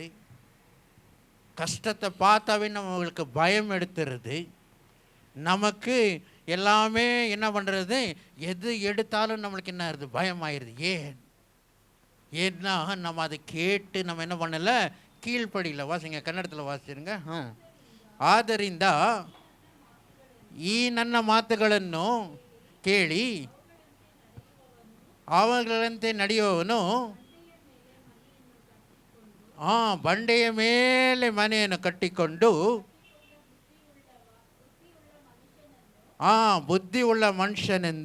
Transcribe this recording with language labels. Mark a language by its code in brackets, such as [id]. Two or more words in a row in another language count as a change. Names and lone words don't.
[ta] கஷ்டத்தை பார்த்தாவே நம்மளுக்கு பயம் எடுத்துருது. நமக்கு எல்லாமே என்ன பண்ணுறது, எது எடுத்தாலும் நம்மளுக்கு என்ன ஆயிடுது, பயமாயிருது. ஏன்னா நம்ம அதை கேட்டு நம்ம என்ன பண்ணலை, கீழ்ப்படியில். வாசிங்க, கன்னடத்தில் வாசிச்சிருங்க. [kn] ಆದ್ದರಿಂದ ಈ ನನ್ನ ಮಾತುಗಳನ್ನು ಕೇಳಿ ಅವುಗಳಂತೆ ನಡೆಯುವವನು ಬಂಡೆಯ ಮೇಲೆ ಮನೆಯನ್ನು ಕಟ್ಟಿಕೊಂಡು ಬುದ್ಧಿ ಉಳ್ಳ ಮನುಷ್ಯನೆಂದು.